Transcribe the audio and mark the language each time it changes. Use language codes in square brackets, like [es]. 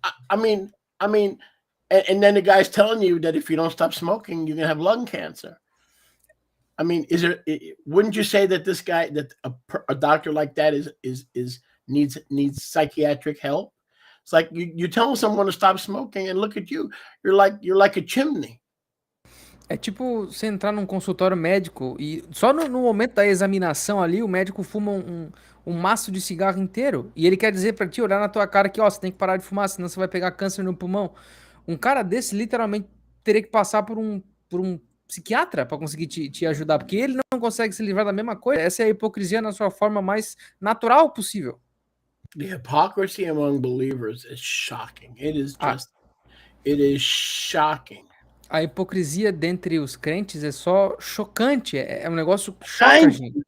[en] I mean, and then the guy's telling you that if you don't stop smoking, you're gonna have lung cancer. I mean, wouldn't you say that this guy, that a doctor like that needs psychiatric help? It's like you tell someone to stop smoking, and look at you, you're like a chimney. [pt] É tipo você entrar num consultório médico e só no momento da examinação ali, o médico fuma um maço de cigarro inteiro e ele quer dizer pra ti, olhar na tua cara que, ó, você tem que parar de fumar, senão você vai pegar câncer no pulmão. Um cara desse literalmente teria que passar por um psiquiatra para conseguir te ajudar, porque ele não consegue se livrar da mesma coisa. Essa é a hipocrisia na sua forma mais natural possível. [en] The hypocrisy among believers is shocking. It is shocking. [pt] A hipocrisia dentre os crentes é só chocante. É um negócio que choca, gente.